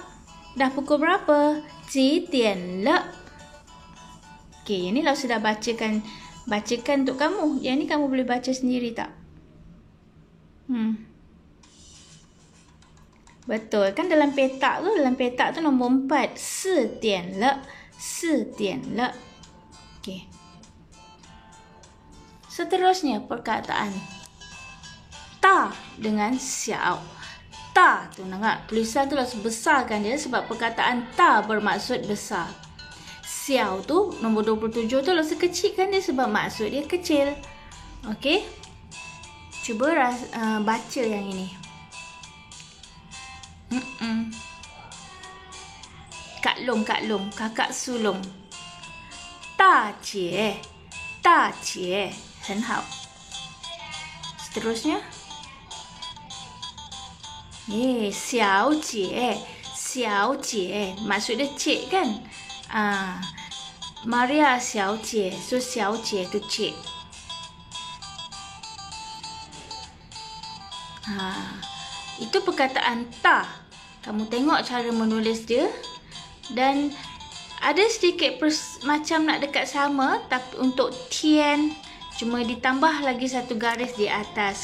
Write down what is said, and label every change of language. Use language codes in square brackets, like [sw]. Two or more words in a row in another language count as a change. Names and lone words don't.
[ms] Dah pukul berapa? [zh] 几点了? [ms] Okey, yang ni Lausu dah bacakan untuk kamu. Yang ni kamu boleh baca sendiri tak? Betul kan dalam petak tu nombor 4. [zh] 4 点了. 4点了. [ms] Okey. Seterusnya perkataan ta dengan xiao. Ta tu nampak tulisan tu Lausu besarkan dia sebab perkataan ta bermaksud besar. Xiao tu nombor 27 tu Lausu kecilkan dia sebab maksud dia kecil. Okey. Cuba baca yang ini. Kak Long, kakak sulung. [zh] 大姐，很好. [ms] Seterusnya. [zh] 小姐, [ms] maksud dia cik kan? Maria 小姐, so 小姐 tu cik. Itu perkataan ta. Kamu tengok cara menulis dia. Dan ada sedikit macam nak dekat sama, tapi untuk tian cuma ditambah lagi satu garis di atas.